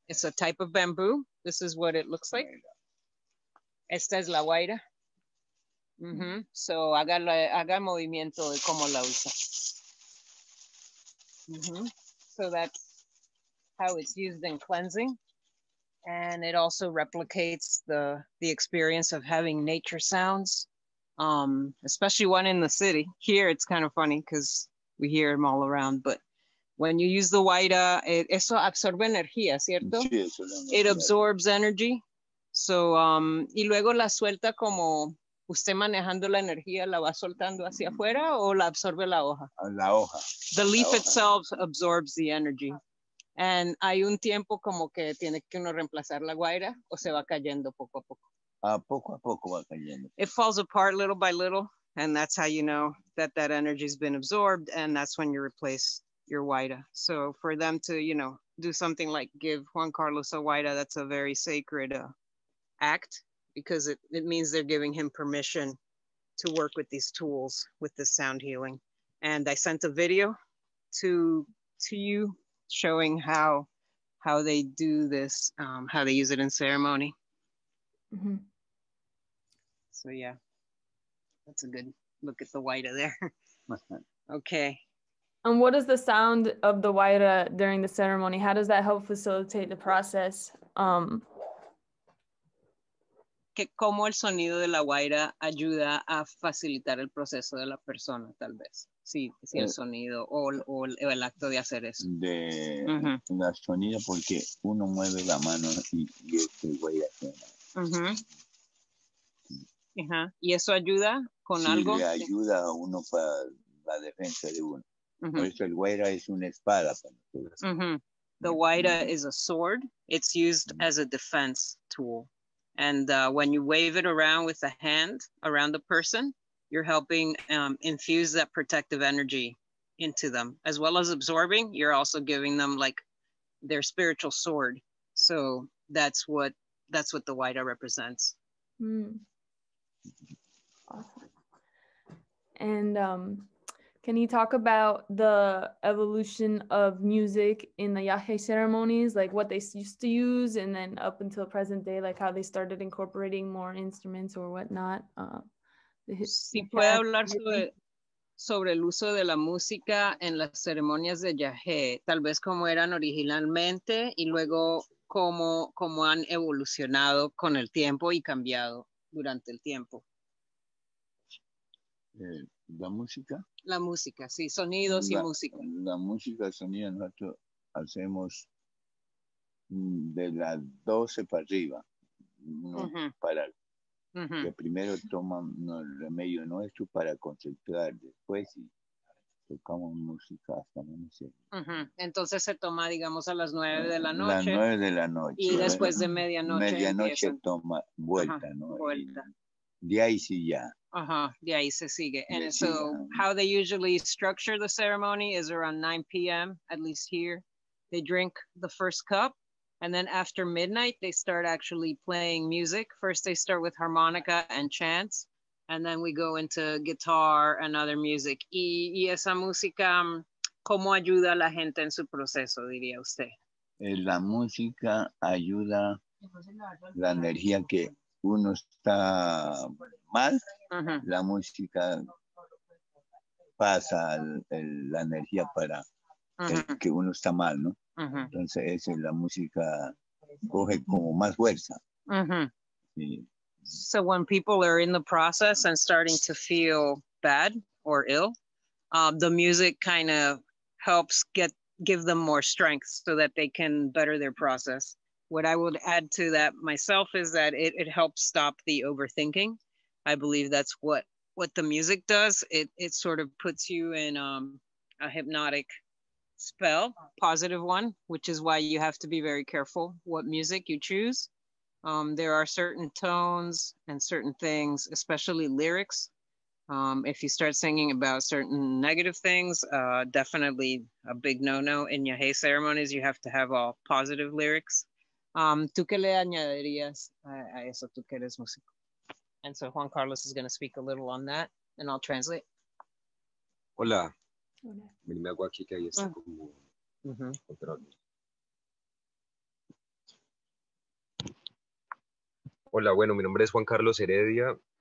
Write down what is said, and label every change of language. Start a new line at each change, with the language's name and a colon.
English: It's a type of bamboo. This is what it looks like.
Spanish: Esta es la Waida. So haga movimiento de cómo la usa.
English: So that's how it's used in cleansing. And it also replicates the experience of having nature sounds especially one in the city. Here it's kind of funny because we hear them all around, but when you use the Waira,
Spanish: eso absorbe energía, ¿cierto? Sí, eso es
English: It absorbs energy.
Spanish: So, y luego la suelta como usted manejando la energía, la va soltando hacia afuera o la absorbe la hoja? La hoja.
English: The leaf
Spanish: hoja.
English: itself absorbs the energy.
Spanish: And hay un tiempo como que tiene que uno reemplazar la guaira o se va cayendo poco a poco. Poco a poco va cayendo.
English: It falls apart little by little, and that's how you know that that energy has been absorbed, and that's when you replace your Waida. So for them to, you know, do something like give Juan Carlos a Waida, that's a very sacred act, because it means they're giving him permission to work with these tools, with this sound healing. And I sent a video to you showing how they do this, how they use it in ceremony. Mm-hmm. So yeah, that's a good look at the Waida there. Okay. And what is the sound of the Waira during the ceremony? How does that help facilitate the process?
Spanish: Que cómo el sonido de la guaira ayuda a facilitar el proceso de la persona, tal vez. Sí, sí, el sonido o el acto de hacer eso. De la sonido, porque uno mueve la mano y este guaira suena. ¿Y eso ayuda con algo? Le ayuda a uno para la defensa de uno. Por eso el guaira es una espada.
English: The guaira is a sword. It's used as a defense tool. And when you wave it around with the hand around the person, you're helping infuse that protective energy into them. As well as absorbing, you're also giving them like their spiritual sword. So that's what the Waida represents. Awesome. And can you talk about the evolution of music in the Yake ceremonies, like what they used to use, and then up until present day, like how they started incorporating more instruments or whatnot?
Spanish: Si puede hablar sobre el uso de la música en las ceremonias de Yagé, tal vez como eran originalmente y luego cómo han evolucionado con el tiempo y cambiado durante el tiempo. La música. La música, sí, sonidos y música. La música, sonido, nosotros hacemos de las 12 para arriba, no parar. Que primero toman el remedio nuestro para concentrar, después y tocamos música hasta amanecer. Entonces se toma, digamos, a las 9 de la noche. Las 9 de la noche. Y después de medianoche. Medianoche toma vuelta, ¿no? Vuelta. De ahí sí ya. De ahí se sigue.
English: And so how they usually structure the ceremony is around 9 p.m., at least here. They drink the first cup, and then after midnight, they start actually playing music. First, they start with harmonica and chants, and then we go into guitar and other music.
Spanish: Y esa música, ¿cómo ayuda a la gente en su proceso, diría usted? La música ayuda la energía que uno está mal, la música pasa la energía para el que uno está mal, ¿no? Entonces la música coge como más fuerza. Sí.
English: So when people are in the process and starting to feel bad or ill, the music kind of helps give them more strength so that they can better their process. What I would add to that myself is that it helps stop the overthinking. I believe that's what the music does. It sort of puts you in a hypnotic spell, positive one, which is why you have to be very careful what music you choose. There are certain tones and certain things, especially lyrics. If you start singing about certain negative things, definitely a big no-no. In Yagé ceremonies, you have to have all positive lyrics.
Spanish: ¿Tú qué le añadirías a eso, tú que eres músico?
English: And so Juan Carlos is going to speak a little on that, and I'll translate.
Spanish: Hola. Me hago aquí que ahí está como otra vez. Hola, bueno, mi nombre es Juan Carlos Heredia.